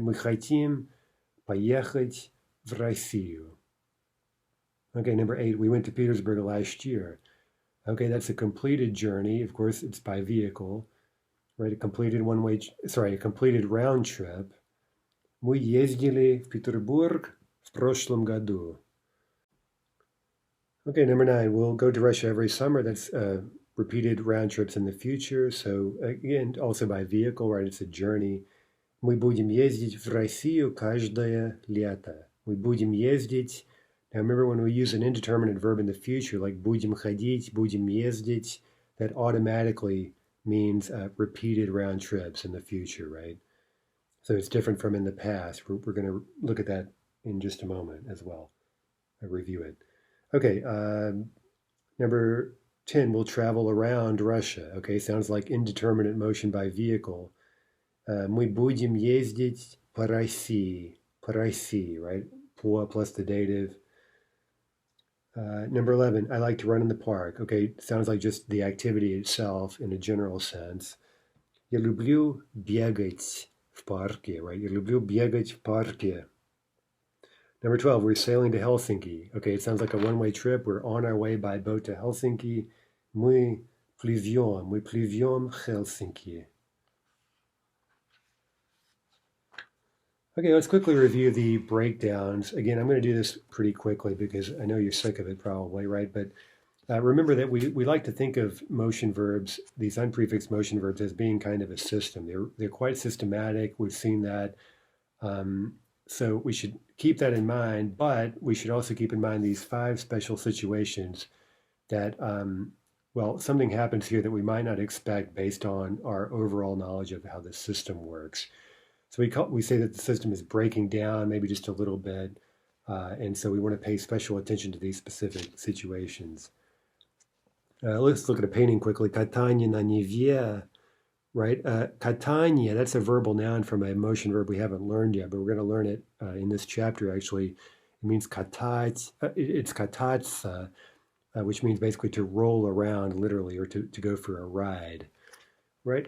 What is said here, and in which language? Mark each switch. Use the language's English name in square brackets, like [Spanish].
[Russian] Мы хотим поехать в Россию. [English] Okay, number 8, we went to Petersburg last year. Okay, that's a completed journey. Of course, it's by vehicle. Right, a completed round trip. [Russian] Мы ездили в Петербург в прошлом году. [English] Okay, number 9, we'll go to Russia every summer. That's repeated round trips in the future. So again, also by vehicle, right? It's a journey. [Russian] Мы будем ездить в Россию каждое лето. Мы будем ездить. [English] Now remember when we use an indeterminate verb in the future, like будем ходить, будем ездить, that automatically means repeated round trips in the future, right? So it's different from in the past. We're going to look at that in just a moment as well. I'll review it. Okay, number 10, we'll travel around Russia. Okay, sounds like indeterminate motion by vehicle. [Russian] Мы будем ездить по России, [English] right? По plus the dative. Number 11, I like to run in the park. Okay, sounds like just the activity itself in a general sense. [Russian] Я люблю бегать в парке, [English] right? [Russian] Я люблю бегать в парке. [English] Number 12, we're sailing to Helsinki. Okay, it sounds like a one-way trip. We're on our way by boat to Helsinki. [Russian] Мы плывем в Helsinki. [English] Okay, let's quickly review the breakdowns. Again, I'm going to do this pretty quickly because I know you're sick of it probably, right? But remember that we like to think of motion verbs, these unprefixed motion verbs, as being kind of a system. They're quite systematic. We've seen that. So we should keep that in mind, but we should also keep in mind these 5 special situations that, something happens here that we might not expect based on our overall knowledge of how the system works. So we say that the system is breaking down maybe just a little bit, and so we want to pay special attention to these specific situations. Let's look at a painting quickly. [Russian] Катание на Неве, [English] right? Катание, that's a verbal noun from a motion verb we haven't learned yet, but we're going to learn it in this chapter actually. It means катать, it's кататься, which means basically to roll around literally or to go for a ride, right?